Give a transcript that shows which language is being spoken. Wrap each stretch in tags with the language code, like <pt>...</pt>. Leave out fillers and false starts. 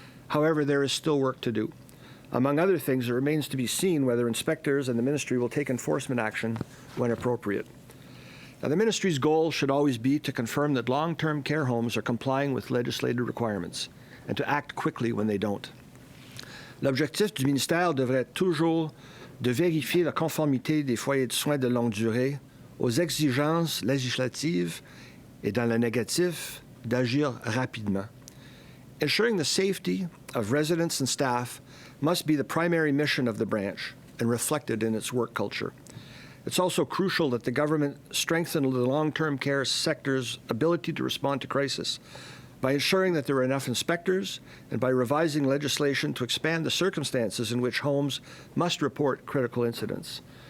<en>However, there is still work to do. Among other things, it remains to be seen whether inspectors and the ministry will take enforcement action when appropriate. Now, the ministry's goal should always be to confirm that long-term care homes are complying with legislative requirements and to act quickly when they don't.</en> <fr>L'objectif du ministère devrait être toujours de vérifier la conformité des foyers de soins de longue durée aux exigences législatives et, dans le négatif, d'agir rapidement.</fr> <en>Ensuring the safety of residents and staff must be the primary mission of the branch and reflected in its work culture. It's also crucial that the government strengthen the long-term care sector's ability to respond to crisis by ensuring that there are enough inspectors and by revising legislation to expand the circumstances in which homes must report critical incidents.</en>